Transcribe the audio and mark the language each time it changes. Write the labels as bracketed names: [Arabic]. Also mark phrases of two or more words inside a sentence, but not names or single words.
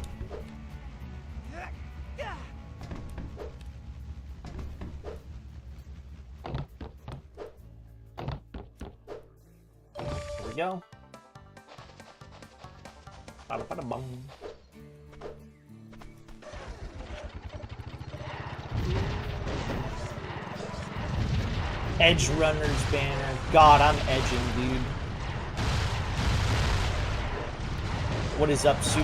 [English] Here we go. Ba-da-ba-da-bum. Edge Runner's banner. God, I'm edging, dude. What is up, Sui?